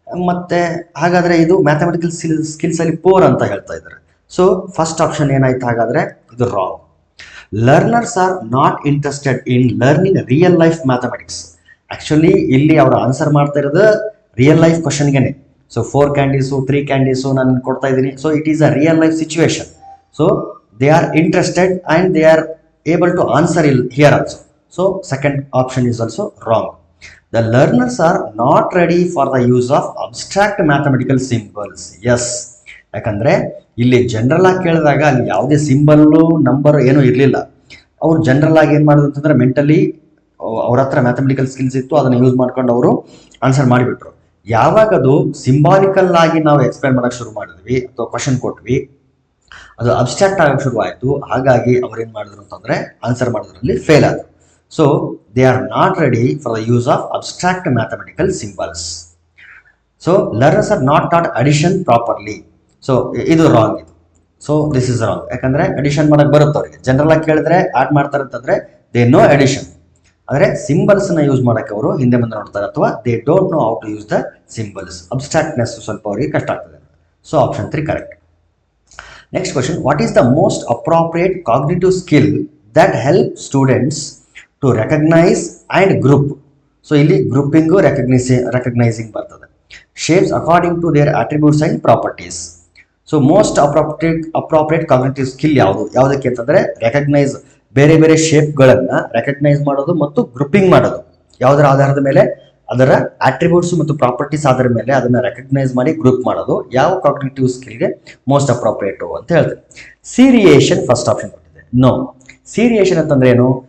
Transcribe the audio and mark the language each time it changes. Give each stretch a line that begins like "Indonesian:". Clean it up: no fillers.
Kannada: ಮತ್ತು ಹಾಗಾದರೆ ಇದು ಮ್ಯಾಥಮೆಟಿಕಲ್ ಸ್ಕಿಲ್ಸಲ್ಲಿ ಪೋರ್ ಅಂತ ಹೇಳ್ತಾ ಇದ್ದಾರೆ.
English: so first option
Kannada: ಏನಾಯ್ತು ಹಾಗಾದರೆ? ಇದು
English: Wrong. Learners are not interested in learning real life mathematics.
Kannada: Actually ಇಲ್ಲಿ ಅವರು ಆನ್ಸರ್ ಮಾಡ್ತಾ ಇರೋದು ರಿಯಲ್ ಲೈಫ್ ಕ್ವಶನ್ಗೆ.
English: so 4 candies 3 candies
Kannada: ನಾನು ಕೊಡ್ತಾ ಇದ್ದೀನಿ.
English: So it is a real life situation. So they are interested and they are able to answer here also. So second option is also wrong. The learners are not ready for the use of abstract mathematical symbols.
Kannada: Yes, ಯಾಕಂದರೆ ಇಲ್ಲಿ general ಆಗಿ ಕೇಳಿದಾಗ ಅಲ್ಲಿ ಯಾವುದೇ symbol number ಏನೂ ಇರಲಿಲ್ಲ. ಅವ್ರು general ಆಗಿ ಏನು ಮಾಡೋದು ಅಂತಂದರೆ ಮೆಂಟಲಿ ಅವ್ರ ಹತ್ರ ಮ್ಯಾಥಮೆಟಿಕಲ್ ಸ್ಕಿಲ್ಸ್ ಇತ್ತು, ಅದನ್ನು ಯೂಸ್ ಮಾಡ್ಕೊಂಡು ಅವರು ಆನ್ಸರ್ ಮಾಡಿಬಿಟ್ರು. ಯಾವಾಗ ಅದು ಸಿಂಬಾಲಿಕಲ್ ಆಗಿ ನಾವು ಎಕ್ಸ್ಪ್ಲೇನ್ ಮಾಡೋಕ್ಕೆ ಶುರು ಮಾಡಿದ್ವಿ ಅಥವಾ ಕ್ವಶನ್ ಕೊಟ್ವಿ, ಅದು ಅಬ್ಸ್ಟ್ರಾಕ್ಟ್ ಆಗೋಕ್ಕೆ ಶುರುವಾಯಿತು. ಹಾಗಾಗಿ ಅವ್ರೇನು ಮಾಡಿದ್ರು ಅಂತಂದರೆ ಆನ್ಸರ್ ಮಾಡೋದ್ರಲ್ಲಿ ಫೇಲ್ ಆದರು.
English: So they are not ready for the use of abstract mathematical symbols. So learners are not taught addition properly. So ಇದು wrong.
Kannada: ಇದು
English: So this is wrong.
Kannada: ಯಾಕಂದರೆ ಅಡಿಷನ್ ಮಾಡೋಕ್ಕೆ ಬರುತ್ತೆ ಅವರಿಗೆ. ಜನರಲ್ ಆಗಿ ಕೇಳಿದ್ರೆ ಆ್ಯಡ್ ಮಾಡ್ತಾರೆ ಅಂತಂದರೆ
English: They know addition.
Kannada: ಆದರೆ ಸಿಂಬಲ್ಸ್ನ ಯೂಸ್ ಮಾಡೋಕ್ಕೆ ಅವರು ಹಿಂದೆ ಮುಂದೆ ನೋಡ್ತಾರೆ, ಅಥವಾ
English: They don't know how to use the symbols.
Kannada: ಅಬ್ಸ್ಟ್ರಾಕ್ಟ್ನೆಸ್ ಸ್ವಲ್ಪ ಅವರಿಗೆ ಕಷ್ಟ ಆಗ್ತದೆ. So option 3 correct.
English: Next question, what is the most appropriate cognitive skill that help students to recognize and group?
Kannada: So ಇಲ್ಲಿ ಗ್ರೂಪಿಂಗು recognizing ಬರ್ತದೆ.
English: Shapes according to their attributes and properties.
Kannada: So most appropriate cognitive skill ಯಾವುದಕ್ಕೆ ಅಂತಂದರೆ recognise, ಬೇರೆ ಬೇರೆ ಶೇಪ್ಗಳನ್ನು recognise ಮಾಡೋದು ಮತ್ತು grouping ಮಾಡೋದು. ಯಾವುದರ ಆಧಾರದ ಮೇಲೆ? ಅದರ ಆಟ್ರಿಬ್ಯೂಟ್ಸ್ ಮತ್ತು ಪ್ರಾಪರ್ಟೀಸ್ ಆಧಾರ ಮೇಲೆ ಅದನ್ನು ರೆಕಗ್ನೈಸ್ ಮಾಡಿ ಗ್ರೂಪ್ ಮಾಡೋದು ಯಾವ ಕಾಗ್ನಿಟಿವ್ ಸ್ಕಿಲ್ಗೆ ಮೋಸ್ಟ್ ಅಪ್ರೋಪ್ರಿಯೇಟು ಅಂತ ಹೇಳ್ತಾರೆ. ಸೀರಿಯೇಷನ್ ಫಸ್ಟ್ ಆಪ್ಷನ್ ಕೊಟ್ಟಿದೆ. ನೋ, ಸೀರಿಯೇಷನ್ ಅಂತಂದ್ರೆ ಏನು?